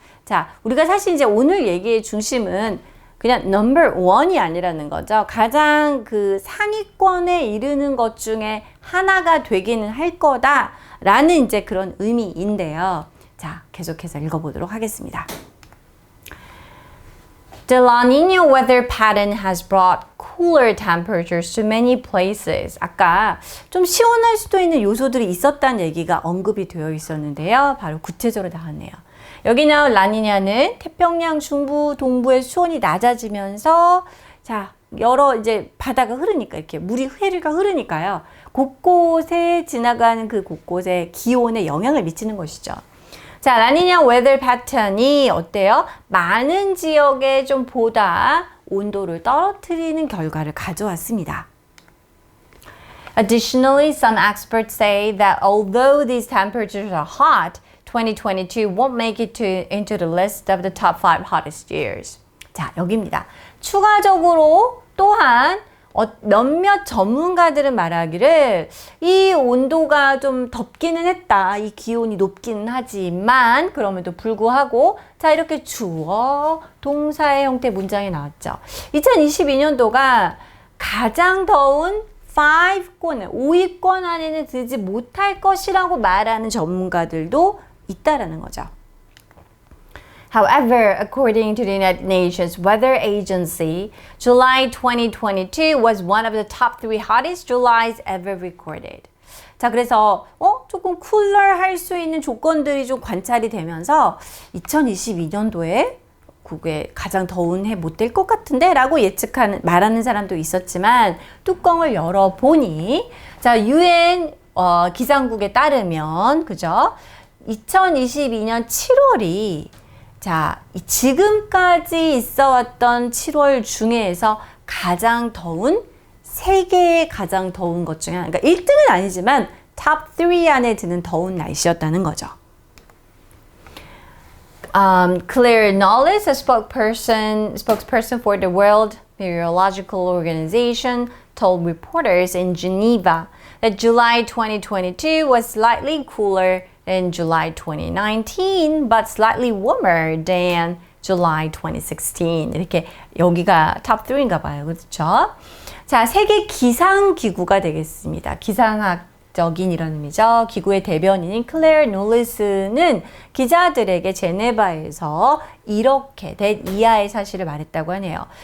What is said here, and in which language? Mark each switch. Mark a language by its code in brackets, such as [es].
[ko] 자, 우리가 사실 이제 오늘 얘기의 중심은 그냥 [en] number one [ko] 이 아니라는 거죠. 가장 그 상위권에 이르는 것 중에 하나가 되기는 할 거다라는 이제 그런 의미인데요. 자, 계속해서 읽어보도록 하겠습니다. [en] The La Nina weather pattern has brought cooler temperatures to many places. [ko] 아까 좀 시원할 수도 있는 요소들이 있었다는 얘기가 언급이 되어 있었는데요. 바로 구체적으로 나왔네요. 여기 나온 라니냐는 태평양 중부, 동부의 수온이 낮아지면서 자, 여러 이제 바다가 흐르니까 이렇게 해류가 흐르니까요. 곳곳에 지나가는 그 곳곳에 기온에 영향을 미치는 것이죠. 자, 라니냐 [en] weather pattern [ko] 이 어때요? 많은 지역에 좀 보다 온도를 떨어뜨리는 결과를 가져왔습니다. [en] Additionally, some experts say that although these temperatures are hot, 2022 won't make it into the list of the top 5 hottest years. [ko] 자, 여기입니다. 추가적으로 또한 몇몇 전문가들은 말하기를 이 온도가 좀 덥기는 했다. 이 기온이 높기는 하지만 그럼에도 불구하고 자 이렇게 주어 동사의 형태 문장이 나왔죠. 2022년도가 가장 더운 5위권 안에는 들지 못할 것이라고 말하는 전문가들도 있다라는 거죠. [en] However, according to the United Nations Weather Agency, July 2022 was one of the top 3 hottest Julys ever recorded. [ko] 자, 그래서 조금 쿨러할 수 있는 조건들이 좀 관찰이 되면서 2022년도에 국외 가장 더운 해 못 될 것 같은데 라고 말하는 사람도 있었지만 뚜껑을 열어보니 자, UN 기상국에 따르면 그죠? 2022년 7월이 자, 지금까지 있어왔던 7월 중에서 가장 더운 세계의 가장 더운 것 중에 하나, 그러니까 1등은 아니지만 탑 3 안에 드는 더운 날씨였다는 거죠. [en] Claire Knowles, a spokesperson for the World Meteorological Organization, told reporters in Geneva that July 2022 was slightly cooler in July 2019, but slightly warmer than July 2016. [ko] 이렇게 여기가 탑 3인가 봐요. 그렇죠? 자, 세계 기상기구가 되겠습니다. 기상학적인 이런 의미죠. 기구의 대변인인 클레어 놀리스는 기자들에게 제네바에서 이렇게 된 이하의 사실을 말했다고 하네요.